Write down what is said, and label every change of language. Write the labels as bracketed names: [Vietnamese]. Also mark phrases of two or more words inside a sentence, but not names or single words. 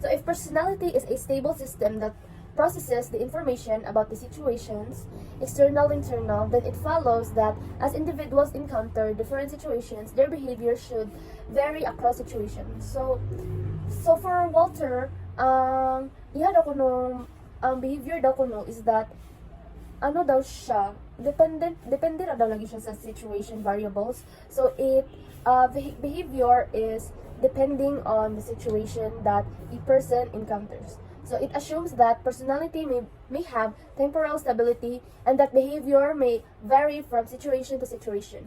[English] So if personality is a stable system that processes the information about the situations, external, internal, then it follows that as individuals encounter different situations, their behavior should vary across situations. So for Walter, [Cebuano] iha daw kuno ang behavior daw kuno [English] is that [Cebuano] ano daw siya, depende na daw lagi siya sa [English] situation variables. So behavior is depending on the situation that a person encounters. So it assumes that personality may have temporal stability and that behavior may vary from situation to situation.